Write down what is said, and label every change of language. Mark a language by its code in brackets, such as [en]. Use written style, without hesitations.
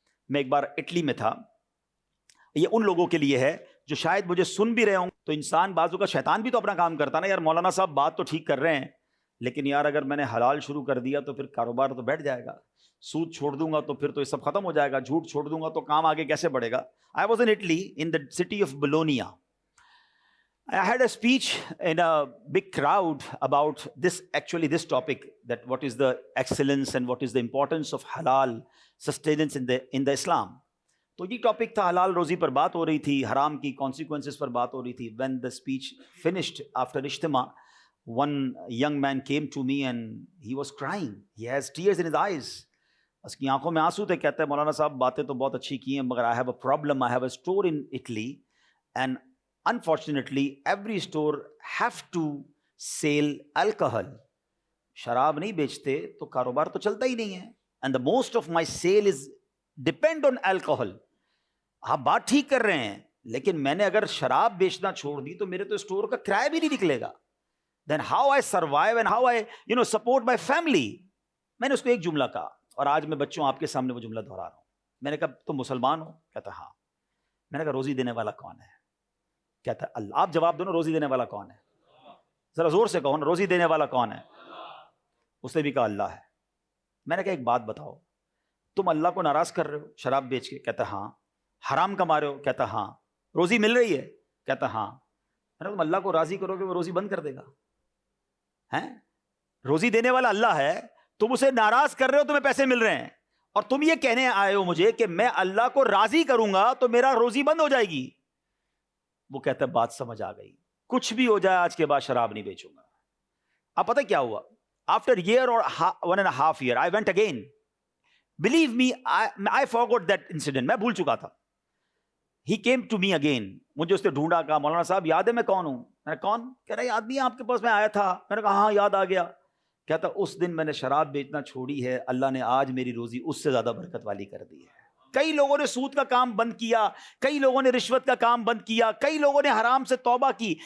[ur] میں ایک بار اٹلی میں تھا. یہ ان لوگوں کے لیے ہے جو شاید مجھے سن بھی رہے ہوں. تو انسان بازو کا شیطان بھی تو اپنا کام کرتا نا, یار مولانا صاحب بات تو ٹھیک کر رہے ہیں لیکن یار اگر میں نے حلال شروع کر دیا تو پھر کاروبار تو بیٹھ جائے گا, سود چھوڑ دوں گا تو پھر تو یہ سب ختم ہو جائے گا, جھوٹ چھوڑ دوں گا تو کام آگے کیسے بڑھے گا. [en] I was in Italy in the city of Bologna. I had a speech in a big crowd about this topic, that what is the excellence and what is the importance of halal sustenance in the Islam. [ur] تو یہ topic تھا, حلال روزی پر بات ہو رہی تھی, حرام کی کانسیکوینسز پر بات ہو رہی تھی. [en] When the speech finished after اجتماع, one young man came to me and he was crying. He has tears in his eyes. [ur] اس کی آنکھوں میں آنسو تھے. کہتے ہیں مولانا صاحب باتیں تو بہت اچھی کی ہیں مگر [en] I have a problem. I have a store in Italy and unfortunately every store have to sell alcohol. [ur] شراب نہیں بیچتے تو کاروبار تو چلتا ہی نہیں ہے. [en] And the most of my sale is depend on alcohol. [ur] آپ بات ٹھیک کر رہے ہیں لیکن میں نے اگر شراب بیچنا چھوڑ دی تو میرے تو اسٹور کا کرایہ بھی نہیں نکلے گا. [en] Then how I survive and how I support my family. [ur] میں نے اس کو ایک جملہ کہا اور آج میں بچوں آپ کے سامنے وہ جملہ دہرا رہا ہوں. میں نے کہا تم مسلمان ہو؟ کہتا ہاں. میں نے کہا روزی دینے والا کون ہے؟ کہتا اللہ. آپ جواب دو نا, روزی دینے والا کون ہے؟ ذرا زور سے کہو نا, روزی دینے والا کون ہے؟ اس نے بھی کہا اللہ ہے. میں نے کہا ایک بات بتاؤ, تم اللہ کو ناراض کر رہے ہو شراب بیچ کے؟ کہتا ہاں. حرام کما رہے ہو؟ کہتا ہاں. روزی مل رہی ہے؟ کہتا ہاں. میں نے تم اللہ کو راضی کرو گے وہ روزی بند کر دے گا؟ ہیں, روزی دینے والا اللہ ہے, تم اسے ناراض کر رہے ہو, تمہیں پیسے مل رہے ہیں اور تم یہ کہنے آئے ہو مجھے کہ میں اللہ کو راضی کروں گا تو میرا روزی بند ہو جائے گی. وہ کہتا ہے بات سمجھ آ گئی, کچھ بھی ہو جائے آج کے بعد شراب نہیں بیچوں گا. [en] اب پتہ کیا ہوا؟ After year or 1.5 years I went again. Believe me, I forgot that incident. [ur] میں بھول چکا تھا. [en] He came to me again. [ur] مجھے اس نے ڈھونڈا, کہا مولانا صاحب یاد ہے میں کون ہوں؟ میں نے کون؟ کہہ رہا یاد نہیں ہے آپ کے پاس میں آیا تھا. میں نے کہا ہاں یاد آ گیا. کہتا اس دن میں نے شراب بیچنا چھوڑی ہے, اللہ نے آج میری روزی اس سے زیادہ برکت والی کر دی ہے. کئی لوگوں نے سود کا کام بند کیا, کئی لوگوں نے رشوت کا کام بند کیا, کئی لوگوں نے حرام سے توبہ کی.